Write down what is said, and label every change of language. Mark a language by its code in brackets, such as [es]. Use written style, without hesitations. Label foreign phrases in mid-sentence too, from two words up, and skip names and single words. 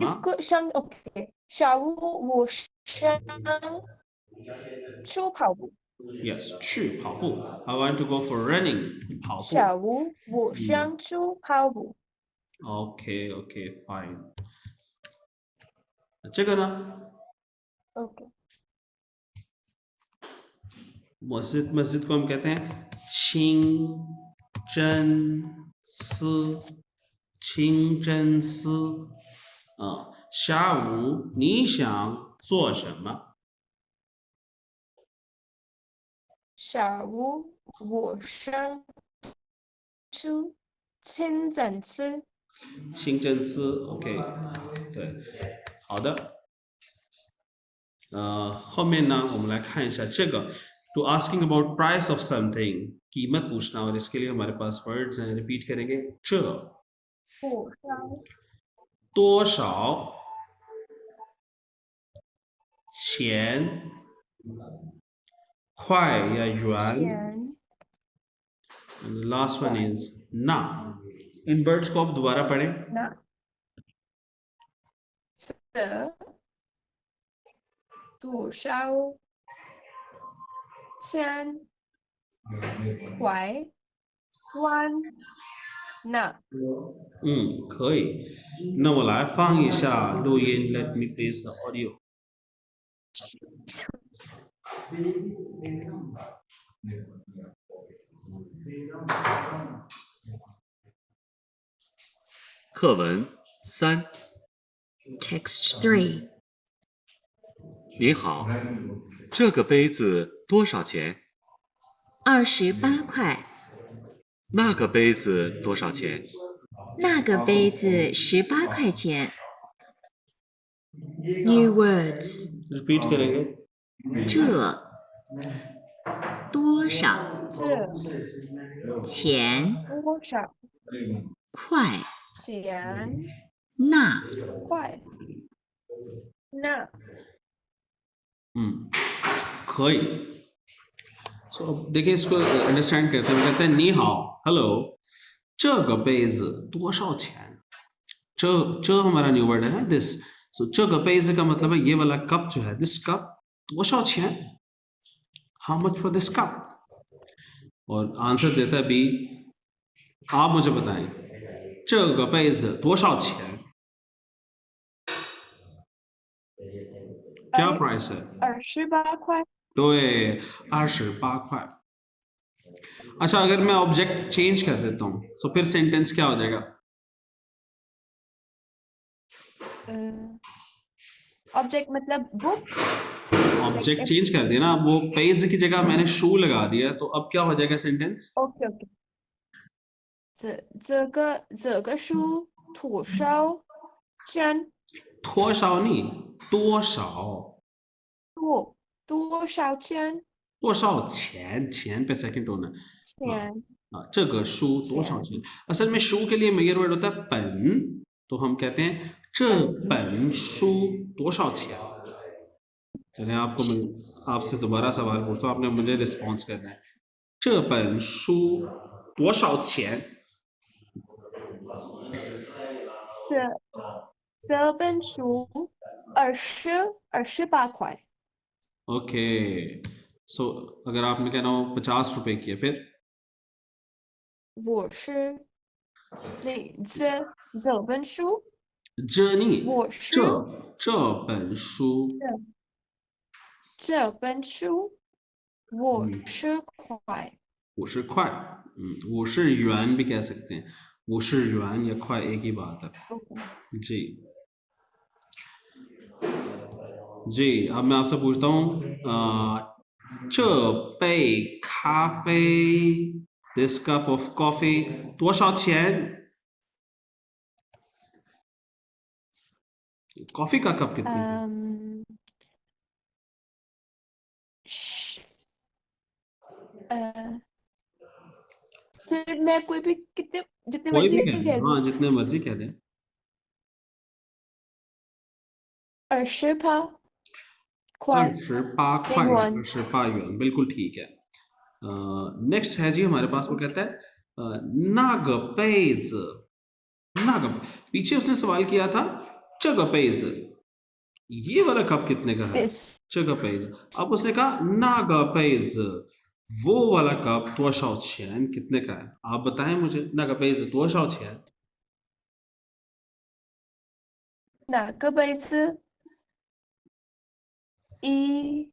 [hi] इसको शंग ओके [zh] 下午我想出跑步 [en] यस [zh] 去跑步 [en] I want to go for running [zh] 跑步下午我想出跑步 [en] okay okay fine. [zh] 这个呢 [en] ओके [hi] मस्जिद, मस्जिद को हम कहते हैं [zh] 清真寺 清真寺. 下午你想做什么？下午我想出清真寺清真寺 OK 对好的后面呢我们来看一下这个 [en] to asking about price of something [hi] कीमत पूछना और इसके लिए हमारे पास वर्ड्स हैं रिपीट करेंगे [zh] 这多少多少钱块या yuan 钱 [en] and the last one is [hi] ना इन वर्ड्स को आप दोबारा पढ़ें [zh] 那的多少钱块万那可以那我来放一下录音 [en] let me place the audio [zh] 课文3。 [en] Text 3. [zh] 您好，这个杯子多少钱？ 28块，那个杯子多少钱？那个杯子18块钱。 [en] New words. [hi] repeat करेंगे [zh] 这多少这钱多少块？钱那块那 [hi] 可以 so अब देखिए इसको अंडरस्टैंड करते हैं कहते हैं [zh] 你好 [hi] हेलो [zh] 这个杯子多少钱这 [hi] हमारा [en] new word [hi] है ना [en] this so [zh] 这个杯子 [hi] का मतलब है ये वाला कप जो है [en] this cup [zh] 多少钱 [en] how much for this cup [hi] और आंसर देता है बी आप मुझे बताएं [zh] 这个杯子多少钱 [hi] क्या प्राइस है [zh] 28 块对28块 [hi] अच्छा अगर मैं [en] object change [hi] कर देता हूँ तो फिर सेंटेंस क्या हो जाएगा ऑब्जेक्ट मतलब बुक [en] object change [hi] कर दिया ना वो पेज की जगह मैंने शू लगा दिया तो अब क्या हो जाएगा सेंटेंस [en] okay okay [zh] 这个书多少钱 [hi] थोड़ा सा नहीं 多少 [zh] 多少钱多少钱钱 [hi] पे [en] second tone [hi] है [zh] 钱这个书多少钱 [hi] असल में शू के लिए [en] measure word [hi] होता है पन तो हम कहते हैं [zh] 这本书多少钱 [hi] चलिए आपको मैं आपसे दोबारा सवाल पूछता हूँ आपने मुझे रिस्पॉन्स करना है [zh] 这本书多少钱这本书28块 [en] okay so [hi] अगर आपने कहना हो 50 रुपए की है फिर [zh] 我是这本书 [hi] 这नहीं [zh] 我是这本书这本书50块 50块50元 [hi] भी कह सकते हैं 50元या块एक ही बात है जी जी अब मैं आपसे पूछता हूँ [zh] 这杯咖啡 [en] this cup of coffee [zh] 多少钱 [hi] कॉफी का कप कितने का? सर मैं कोई भी कितने जितने कोई मर्जी भी कह कह दें दूं हाँ जितने मर्जी कह दें [zh] 28 块 28块元 [hi] 28元 बिल्कुल ठीक है नेक्स्ट है जी हमारे पास वो कहता है [zh] 那个杯子那个 [hi] पीछे उसने सवाल किया था [zh] 这个杯子 [hi] ये वाला कप कितने का है [en] this [zh] 这个杯子 [hi] अब उसने कहा [zh] 那个杯子 [hi] वो वाला कप [zh] 多少钱 [hi] कितने का है आप बताएं मुझे [zh] 那个杯子多少钱哪个杯子一